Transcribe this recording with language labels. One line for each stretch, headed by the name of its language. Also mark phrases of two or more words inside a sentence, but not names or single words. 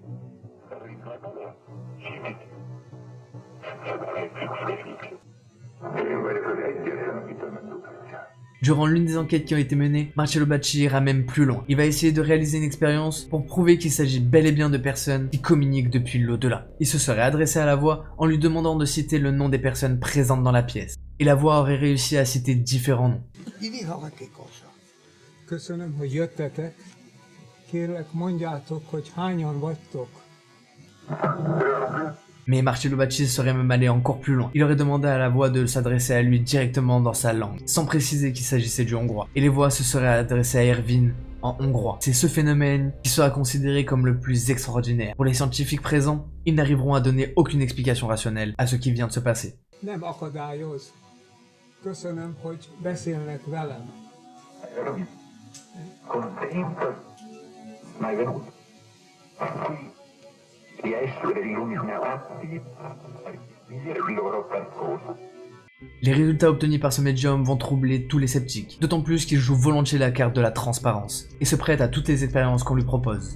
French: Durant l'une des enquêtes qui ont été menées, Marcello Bacci ira même plus loin. Il va essayer de réaliser une expérience pour prouver qu'il s'agit bel et bien de personnes qui communiquent depuis l'au-delà. Il se serait adressé à la voix en lui demandant de citer le nom des personnes présentes dans la pièce. Et la voix aurait réussi à citer différents noms.
Hungarian: Köszönöm, hogy jöttetek. Kérlek, mondjátok, hogy hányan vagytok.
French: Mais Marcello Bacci serait même allé encore plus loin. Il aurait demandé à la voix de s'adresser à lui directement dans sa langue, sans préciser qu'il s'agissait du hongrois. Et les voix se seraient adressées à Ervin en hongrois. C'est ce phénomène qui sera considéré comme le plus extraordinaire. Pour les scientifiques présents, ils n'arriveront à donner aucune explication rationnelle à ce qui vient de se passer.
Hungarian: Nem akadályoz. Köszönöm, hogy beszélnek velem.
French: Les résultats obtenus par ce médium vont troubler tous les sceptiques, d'autant plus qu'il joue volontiers la carte de la transparence, et se prête à toutes les expériences qu'on lui propose.